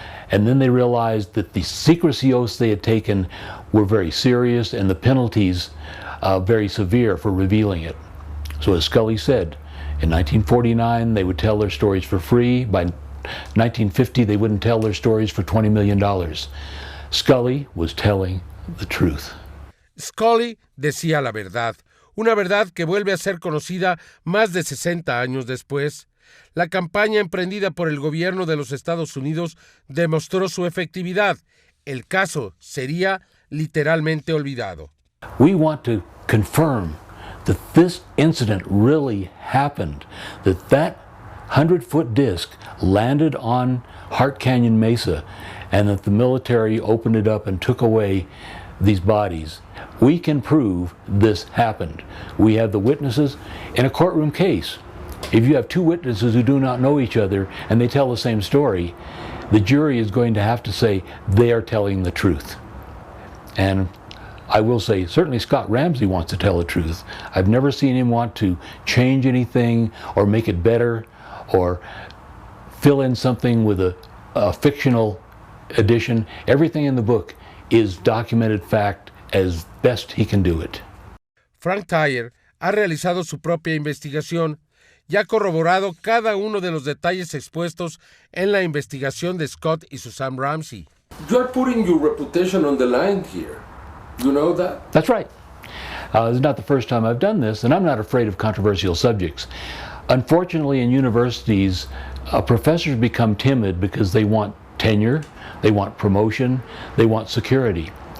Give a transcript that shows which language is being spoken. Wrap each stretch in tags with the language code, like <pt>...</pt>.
<en>And then they realized that the secrecy oaths they had taken were very serious, and the penalties very severe for revealing it. So as Scully said, in 1949 they would tell their stories for free. By 1950 they wouldn't tell their stories for $20 million. Scully was telling the truth.</en> <es>Scully decía la verdad, una verdad que vuelve a ser conocida más de 60 años después. La campaña emprendida por el gobierno de los Estados Unidos demostró su efectividad. El caso sería literalmente olvidado.</es> <en>We want to confirm that this incident really happened, that 100-foot disc landed on Hart Canyon Mesa, and that the military opened it up and took away these bodies. We can prove this happened. We have the witnesses in a courtroom case. If you have two witnesses who do not know each other and they tell the same story, the jury is going to have to say they are telling the truth. And I will say, certainly Scott Ramsey wants to tell the truth. I've never seen him want to change anything or make it better or fill in something with a fictional addition. Everything in the book is documented fact as best he can do it.</en> <es>Frank Tyer ha realizado su propia investigación y ha corroborado cada uno de los detalles expuestos en la investigación de Scott y Susan Ramsey.</es> <en>You are putting your reputation on the line here. You know that? That's right. It's not the first time I've done this, and I'm not afraid of controversial subjects. Unfortunately, in universities, professors become timid because they want tenure, they want promotion, they want security.</en>